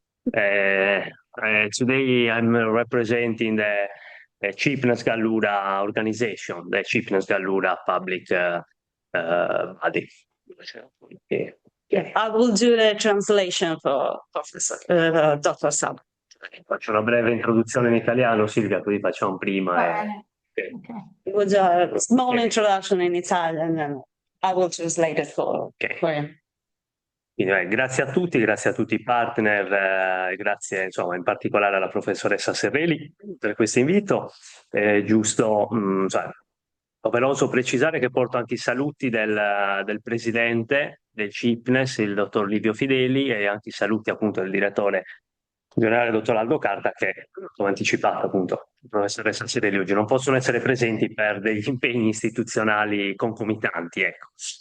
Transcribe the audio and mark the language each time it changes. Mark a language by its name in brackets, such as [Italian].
[English] Today I'm representing the Cheapness Gallura organization, the Cheapness Gallura public body. Yeah, I will do the translation for Professor Dr. Sab. [Italian] Faccio una breve introduzione in italiano, Silvia, così facciamo prima. [English] Okay. It was a small introduction in Italian, and I will translate it for him. [Italian] Quindi, grazie a tutti i partner, grazie insomma in particolare alla professoressa Serreli per questo invito. Giusto, doveroso precisare che porto anche i saluti del presidente del CIPNES, il dottor Livio Fideli, e anche i saluti appunto del direttore generale, dottor Aldo Carta, che, come anticipato appunto, la professoressa Serreli oggi non possono essere presenti per degli impegni istituzionali concomitanti, ecco.